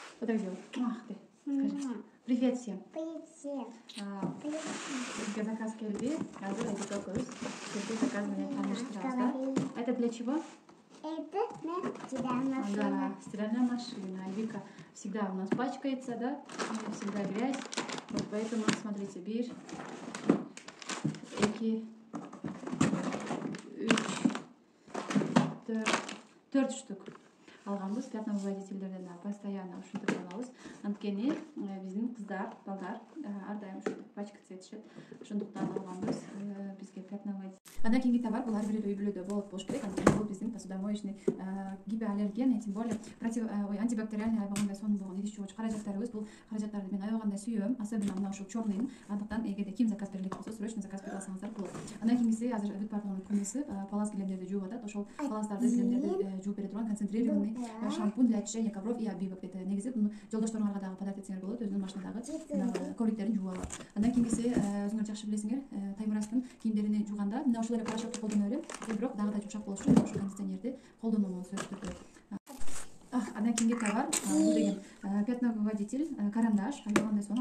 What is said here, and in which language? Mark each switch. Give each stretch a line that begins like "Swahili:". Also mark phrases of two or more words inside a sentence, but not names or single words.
Russian: Подожди. Ах ты. Скажи. Привет всем. Привет всем.
Uzbek: Bizga заказ keldi. Hozir Aybek okamiz bizga zakaz bilan tanishtiramiz.
Russian: Это для чего? Это стиральная машина. Да, стиральная машина. Айбека всегда у нас пачкается, да? Всегда грязь. Вот поэтому, смотрите,
Kyrgyz: бир, эки, үч, төрт штук алганбыз. Пятновыводительдерден постоянно ушинтип алабыз. Анткени биздин кыздар, балдар ар дайым ушинтип пачкаться этишет. Ошондуктан алганбыз бизге пятновыводитель. Андан кийинки товар бул ар бир үй бүлөдө болуп болуш керек. Анткени бул биздин
Russian: посудомоечный гипоаллерген, тем более антибактериальный
Kyrgyz: айбагандай сонун болгон идиш жуугуч каражаттарыбыз. Бул каражаттарды мен аябагандай сүйөм, особенно мына ушул чорныйын. Андыктан эгерде ким заказ берилет болсо, срочно заказ бере алсаңыздар болот. Андан кийинкиси азыр бүт бардыгынын күнүсү палас килемдерди жууп атат. Ошол паластарды килемдерди жууп бере турган
Russian: концентрированный шампунь для очищения ковров и обивок.
Kyrgyz: Это негизи буну жолдошторуңарга дагы подарок этсеңер болот, өзүнүн машинадагы ковриктерин жууп алат. Андан кийинкиси өзүңөр жакшы билесиңер, Таймурастын кийимдерин жууганда мына ушул эле порошокду колдоно берем, бирок дагы да жумшак болуш үчүн ушул кондиционерди колдонууну сөзсүз түрдө. Андан кийинки товар бул деген пятновыводитель, карандаш, айбагандай сонун.